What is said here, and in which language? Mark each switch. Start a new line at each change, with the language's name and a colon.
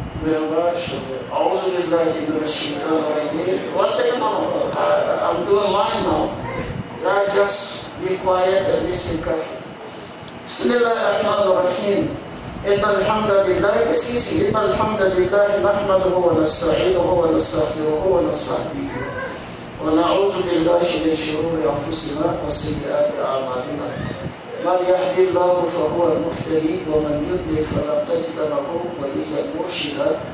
Arabic: أعوذ بالله من الشيطان الرجيم.
English: 1 second, I'm doing mine now. Just be quiet and listen carefully.
Arabic: بسم الله الرحمن الرحيم. إن الحمد لله إن الحمد لله نحمده ونستعينه ونستغفره ونستهديه ونعوذ بالله من شرور أنفسنا وسيئات أعمالنا. من يهدي الله فهو المهتدي ومن يضلل فلن تجد له وليا مرشدا.